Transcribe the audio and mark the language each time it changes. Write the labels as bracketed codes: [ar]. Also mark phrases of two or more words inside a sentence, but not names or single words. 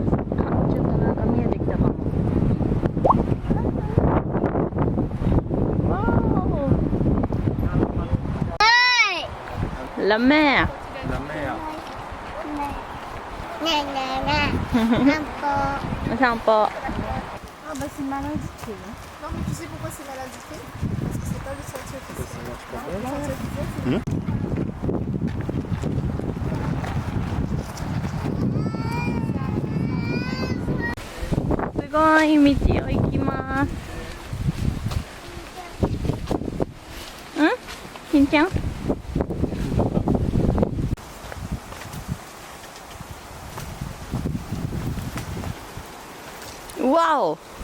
[ja] あ、ちょっとなんか見えてきたかも。わー、ラメー。 [fr] La mer. [ja] ねえねえねえ。散歩。お散歩。 [fr] Ah bah c'est mal indiqué. Non mais tu sais pourquoi c'est mal indiqué? Parce que c'est pas le sentier officiel. Le sentier officiel, c'est [ja] すごい道を行きます。金ちゃん？わお！